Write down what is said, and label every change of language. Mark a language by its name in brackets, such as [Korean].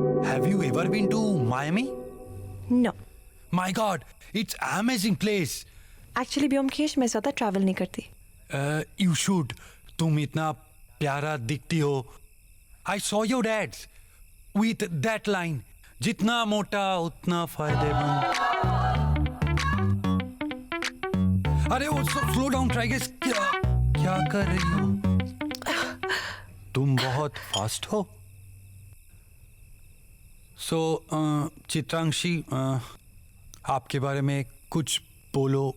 [English] Have you ever been to Miami? No. My God, it's amazing place. [Hindi] Actually Byomkesh मैं ज्यादा travel नहीं करती। [English] You should. [Hindi] तुम इतना प्यारा दिखती हो। [English] I saw your ads with that line. [Hindi] जितना मोटा उतना फायदेमंद। अरे वो स्लो डाउन ट्राई गेस। क्या कर रही हो? तुम बहुत फास्ट हो। सो चित्रांशी, आपके बारे में कुछ बोलो।